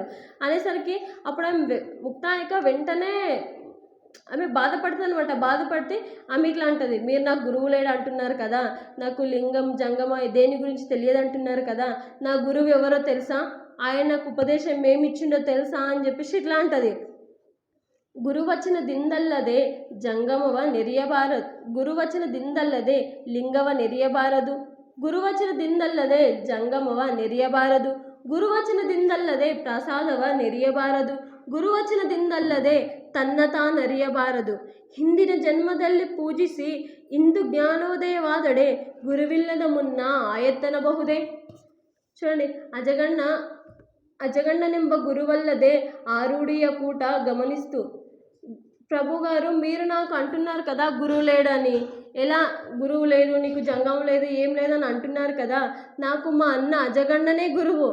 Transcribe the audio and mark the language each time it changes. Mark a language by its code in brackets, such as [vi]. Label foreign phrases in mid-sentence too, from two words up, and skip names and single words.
[te] అనేసరికి అప్పుడు ఆమె ముక్తాయిక వెంటనే ఆమె బాధపడుతుంది అనమాట. బాధపడితే ఆమె ఇట్లా అంటుంది, మీరు నాకు గురువు లేడు అంటున్నారు కదా, నాకు లింగం, జంగమ దేని గురించి తెలియదు అంటున్నారు కదా, నా గురువు ఎవరో తెలుసా, ఆయన నాకు ఉపదేశం ఏమి ఇచ్చిండో తెలుసా అని చెప్పేసి ఇట్లా అంటది. [kn] ಗುರುವಚನ ದಿಂದಲ್ಲದೆ ಜಂಗಮವ ನೆರೆಯಬಾರದು, ಗುರುವಚನ ದಿಂದಲ್ಲದೆ ಲಿಂಗವ ನೆರೆಯಬಾರದು, ಗುರುವಚನದಿಂದಲ್ಲದೆ ಜಂಗಮವ ನೆರೆಯಬಾರದು, ಗುರುವಚನದಿಂದಲ್ಲದೆ ಪ್ರಸಾದವ ನೆರೆಯಬಾರದು, ಗುರುವಚನದಿಂದಲ್ಲದೆ ತನ್ನ ತಾನರಿಯಬಾರದು. ಹಿಂದಿನ ಜನ್ಮದಲ್ಲಿ ಪೂಜಿಸಿ ಇಂದು ಜ್ಞಾನೋದಯವಾದಡೆ ಗುರುವಿಲ್ಲದ ಮುನ್ನ ಆಯತ್ತನಬಹುದೇ. [te] చూడండి, [kn] ಅಜಗಣ್ಣನೆಂಬ ಗುರುವಲ್ಲದೆ ಆರುಡಿಯ ಕೂಟ [te] గమనిస్తూ ప్రభు గారు మీరు నాకు అంటున్నారు కదా గురువు లేడని, ఎలా గురువు లేదు, నీకు జంగం లేదు, ఏం లేదని అంటున్నారు కదా, నాకు మా అన్న అజగಣ್ಣనే గురువు.